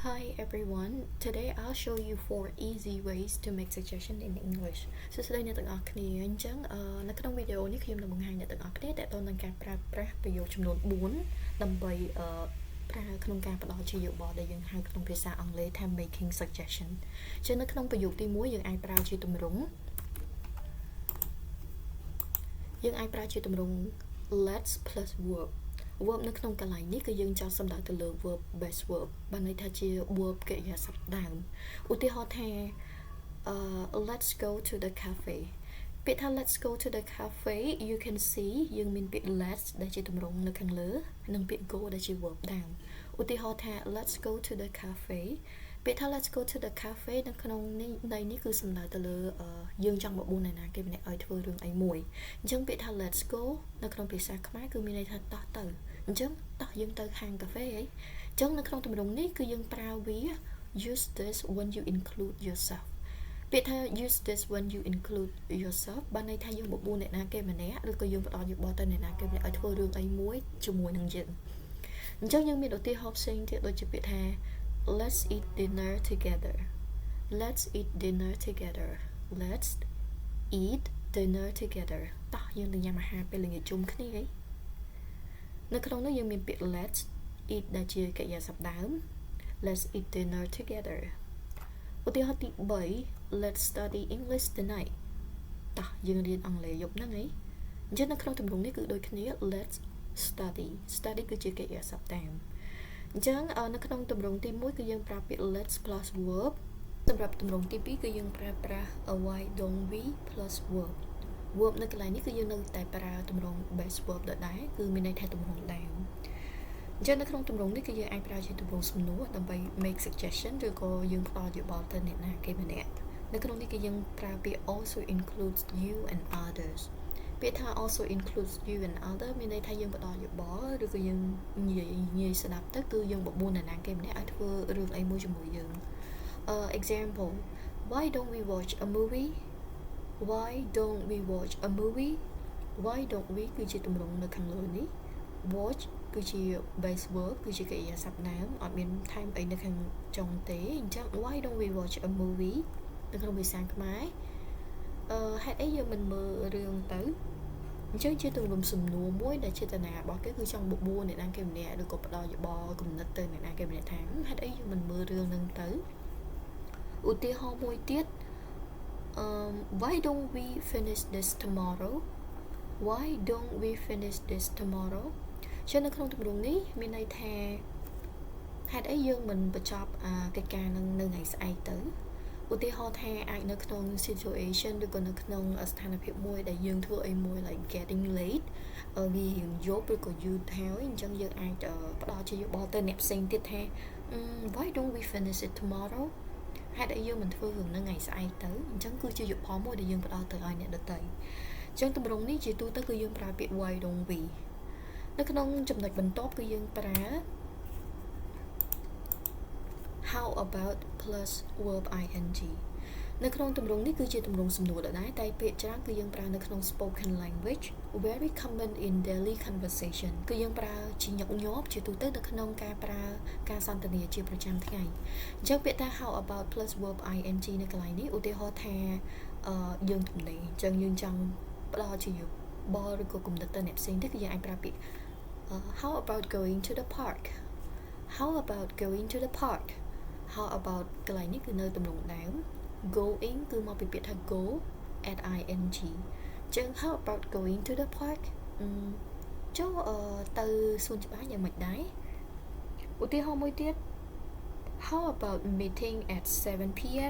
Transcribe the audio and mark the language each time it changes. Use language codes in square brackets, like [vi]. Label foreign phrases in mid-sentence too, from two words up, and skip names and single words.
[en] Hi everyone. Today I'll show you 4 easy ways to make suggestion in English. [km] សួស្តីអ្នកទាំងអស់គ្នាអញ្ចឹងនៅក្នុងវីដេអូនេះខ្ញុំនឹងបង្ហាញអ្នកទាំងអស់គ្នាតើតើនឹងការប្រើប្រាស់ប្រយោគចំនួន4ដើម្បីប្រើក្នុងការផ្ដល់ជាយោបល់ដែលយើងហៅក្នុងភាសាអង់គ្លេសថា [en] making suggestion [km] ចឹងនៅក្នុងប្រយោគទី1យើងអាចប្រើជាទម្រង់ [en] let's plus verb [km] នៅក្នុងកន្លែងនេះគឺយើងចង់សំដៅទៅលើ [en] verb base verb [km] បានន័យថាជា verb កិរិយាសព្ទដើមឧទាហរណ៍ថា [en] let's go to the cafe [km] ពាក្យថា [en] let's go to the cafe you can see [km] យើងមានពាក្យ [en] let's [km] ដែលជាទម្រង់នៅខាងលើនិងពាក្យ [en] go [km] ដែលជា [en] verb [km] ដើមឧទាហរណ៍ថា [en] let's go to the cafe [km] ពាក្យថា [en] let's go to the cafe [km] នៅក្នុងនេះគឺ សំដៅទៅលើយើងចង់បបួលអ្នកណាគេម្នាក់ឲ្យធ្វើរឿងអីមួយអញ្ចឹងពាក្យថា [en] let's go [km] នៅក្នុងភាសាខ្មែរគឺមានន័យថាតោះទៅអញ្ចឹងតោះយើងទៅហាងកាហ្វេអីអញ្ចឹង នៅក្នុងទម្រង់នេះគឺយើងប្រើវា [en] use this when you include yourself [km] ពាក្យថា [en] use this when you include yourself [km] បានន័យថាយើងបបួលអ្នកណាគេម្នាក់ ឬក៏យើងផ្ដល់យោបល់ទៅអ្នកណាគេម្នាក់ឲ្យធ្វើរឿងអីមួយជាមួយនឹងយើងអញ្ចឹងយើងមានឧទាហរណ៍ផ្សេង ទៀតដូចជាពាក្យថា [en] let's eat dinner together let's eat dinner together let's eat dinner together [km] តោះយើងទៅញ៉ាំអាហារពេលល្ងាចជុំគ្នាអីនៅក្នុងនោះយើងមានពាក្យ [en] let's eat [km] ដែលជាកិរិយាសព្ទដើម [en] let's eat dinner together [km] ឧទាហរណ៍ទី3 [en] let's study English tonight [km] តោះយើងរៀនអង់គ្លេសយប់ហ្នឹងអីអញ្ចឹងនៅក្នុងទម្រង់នេះគឺដូចគ្នា let's study គឺជាកិរិយាសព្ទដើមអញ្ចឹងនៅក្នុងទម្រង់ទី1គឺយើងប្រើពាក្យ [en] let's plus verb [km] សម្រាប់ទម្រង់ទី2គឺយើងប្រើប្រាស់ [en] why don't we plus verb [km] នៅកន្លែងនេះគឺយើងនៅតែប្រើទម្រង់ [en] base verb [km] ដដែលគឺមានន័យថាទម្រង់ដើមអញ្ចឹងនៅក្នុងទម្រង់នេះគឺយើងអាចប្រើជាទម្រង់សំណួរដើម្បី [en] make suggestion [km] ឬក៏យើងផ្ដល់យោបល់ទៅអ្នកណាគេម្នាក់នៅក្នុងនេះគឺយើងប្រើពាក្យ [en] also includes you and others [km] ពាក្យថា [en] also includes you and others [km] មានន័យថាយើងផ្ដល់យោបល់ឬក៏យើងនិយាយស្ដាប់ទៅគឺយើងបបួលអ្នកណាគេម្នាក់ឲ្យធ្វើរឿងអីមួយជាមួយយើង [en] example why don't we watch a movie why don't we watch a movie why don't we [km] គឺជាទម្រង់នៅខាងលើនេះ [en] watch [km] គឺជា [en] base verb [km] គឺជាកិរិយាសព្ទដើមអត់មានថែមអីនៅខាងចុងទេអញ្ចឹង [en] why don't we watch a movie [km] នៅក្នុងភាសាខ្មែរហេតុអីយើងមិនមើលរឿងទៅអញ្ចឹងជាទម្រង់សំណួរមួយដែលចេតនារបស់គេគឺចង់បបួលអ្នកណាគេម្នាក់ឬក៏ផ្ដល់យោបល់គំនិតទៅអ្នកណាគេម្នាក់ថាហេតុអីយើងមិនមើលរឿងហ្នឹងទៅឧទាហរណ៍មួយទៀត [en] why don't we finish this tomorrow why don't we finish this tomorrow [km] ចឹងនៅក្នុងទម្រង់នេះមានន័យថាហេតុអីយើងមិនបញ្ចប់កិច្ចការនឹងនៅ ថ្ងៃស្អែកទៅឧទាហរណ៍ថាអាចនៅក្នុង situation ឬក៏នៅក្នុងស្ថានភាពមួយដែលយើងធ្វើអីមួយ [en] like getting late [km] វារៀងយប់ឬក៏យូរហើយអញ្ចឹងយើងអាចផ្ដល់ជាយោបល់ទៅអ្នកផ្សេងទៀតថា [en] why don't we finish it tomorrow [km] ហេតុអីយើងមិនធ្វើរឿងហ្នឹងថ្ងៃស្អែកទៅអញ្ចឹងគឺជាយោបល់មួយដែលយើងផ្ដល់ទៅឲ្យអ្នកដទៃអញ្ចឹងទម្រង់នេះជាទូទៅគឺយើងប្រើពាក្យ [en] why don't we [km] នៅក្នុងចំណុចបន្ទាប់គឺយើងប្រើ [en] how about plus verb ing [km] នៅក្នុងទម្រង់នេះគឺជាទម្រង់សំណួរដដែលតែពាក្យច្រើនគឺយើងប្រើនៅក្នុង [en] spoken language very common in daily conversation [km] គឺយើងប្រើជាញឹក ញាប់ជាទូទៅនៅក្នុងការប្រើការសន្ទនាជាប្រចាំថ្ងៃអញ្ចឹងពាក្យថា [en] how about plus verb ing [km] នៅកន្លែងនេះ ឧទាហរណ៍ថាយើងទំនេរអញ្ចឹងយើងចង់ផ្ដល់ជាយោបល់ឬក៏គំនិតទៅអ្នកផ្សេងទៀតគឺយើងអាចប្រើពាក្យ [en] how about going to the park how about going to the park how about [km] កន្លែងនេះគឺនៅទម្រង់ដើម going គឺមកពីពាក្យថា [en] go at ing [km] ចឹង [en] how about going to the park [km] ចូលទៅសួនច្បារយ៉ាងម៉េចដែរឧទាហរណ៍មួយទៀត [en] how about meeting at 7 p.m.